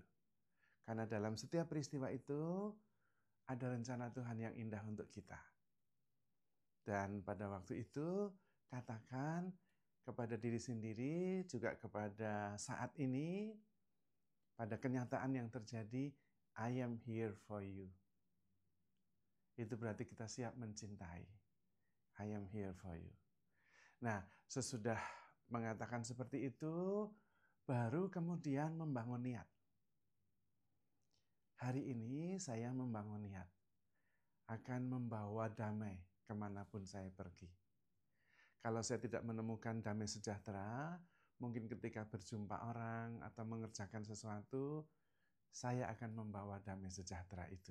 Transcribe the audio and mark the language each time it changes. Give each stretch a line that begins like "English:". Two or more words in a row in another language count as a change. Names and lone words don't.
Indonesian: Karena dalam setiap peristiwa itu, ada rencana Tuhan yang indah untuk kita. Dan pada waktu itu, katakan kepada diri sendiri, juga kepada saat ini, pada kenyataan yang terjadi,
English: I am here for you.
Indonesian: Itu berarti kita siap mencintai.
English: I am here for you.
Indonesian: Nah, sesudah mengatakan seperti itu, baru kemudian membangun niat. Hari ini saya membangun niat akan membawa damai kemanapun saya pergi. Kalau saya tidak menemukan damai sejahtera, mungkin ketika berjumpa orang atau mengerjakan sesuatu, saya akan membawa damai sejahtera itu.